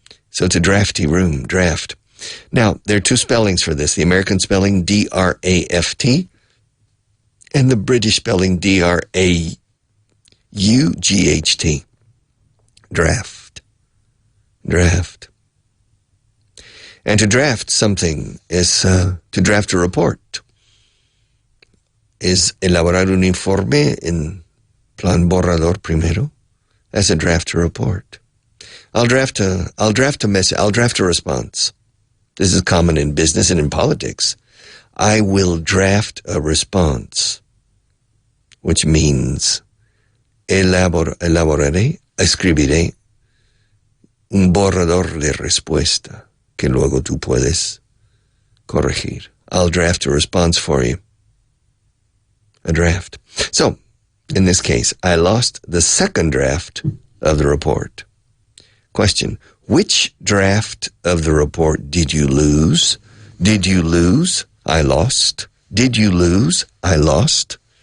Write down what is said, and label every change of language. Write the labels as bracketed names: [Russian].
[English] So it's a drafty room, draft. Now, there are two spellings for this. The American spelling, D-R-A-F-T, and the British spelling, D-R-A-U-G-H-T. Draft. Draft. And to draft something is to draft a report. [Spanish] Es elaborar un informe en plan borrador primero. [English] As a draft a report. I'll draft a message. I'll draft a response. This is common in business and in politics. I will draft a response, which means [Spanish] escribiré un borrador de respuesta que luego tú puedes corregir. [English] I'll draft a response for you. A draft. So, in this case, I lost the second draft of the report. Question. Which draft of the report did you lose? Did you lose? I lost. Did you lose? I lost.